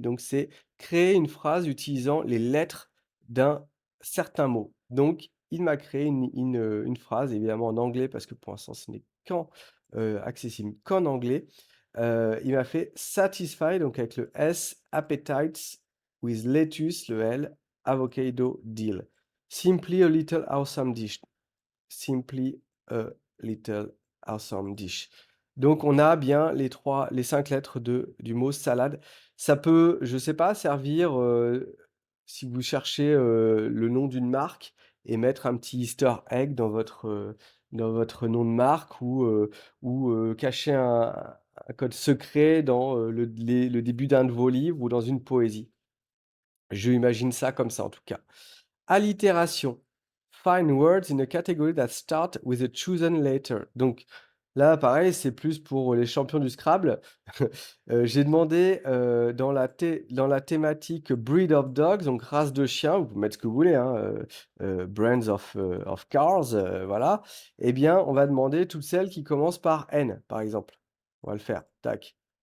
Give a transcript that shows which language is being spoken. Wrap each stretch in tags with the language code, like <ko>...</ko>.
<fr>Donc c'est créer une phrase utilisant les lettres d'un certain mot. Donc il m'a créé une phrase, évidemment en anglais parce que pour l'instant ce n'est accessible qu'en anglais. Il m'a fait</fr> <en>satisfy,</en> <fr>donc avec le S,</fr> <en>appetites with lettuce,</en> <fr>le L,</fr> <en>avocado deal. Simply a little awesome dish. Simply a little awesome dish.</en> <fr>Donc on a bien les 5 lettres du mot salade. Ça peut, je sais pas, servir, si vous cherchez, le nom d'une marque et mettre un petit easter egg dans votre nom de marque ou cacher un code secret dans, le début d'un de vos livres ou dans une poésie. Je imagine ça comme ça en tout cas. Allitération.</fr> <en>Find words in a category that start with a chosen letter.</en> <fr>Donc là, pareil, c'est plus pour les champions du Scrabble. J'ai demandé, dans la thématique</fr> <en>breed of dogs,</en> <fr>donc race de chiens, vous pouvez mettre ce que vous voulez, hein,</fr> <en>brands of cars,</en> <fr>voilà. Eh bien, on va demander toutes celles qui commencent par N, par exemple. On va le faire, tac.</fr>